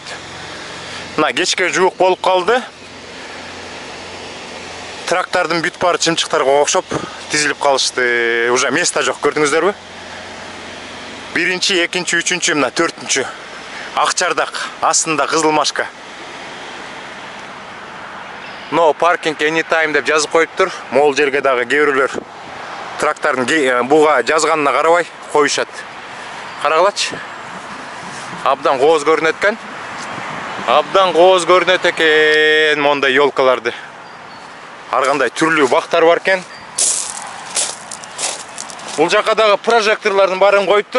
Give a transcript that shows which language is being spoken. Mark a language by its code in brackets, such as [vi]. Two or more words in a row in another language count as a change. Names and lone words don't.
[ky] Мына кечке жуук болуп калды. Трактардын бүт баары чымчыктарга окшоп тизилип калышты. Уже место жок, көрдүңүздөрбү? 1-чи, 2-чи, 3-чү, мына 4-чү. Акчардак, астында кызылмашка. [en] No parking anytime [ky] деп жазып коюптур. Могул жерге дагы кээ бирөөлөр трактардын буга жазганына карабай коюшат. Карагылачы. Абдан кооз көрүнөт экен. Абдан кооз көрүнөт экен мондай ёлкаларды. Ар кандай түрлүү бактар бар экен. Бул жака дагы прожекторлордун баарын коюптур.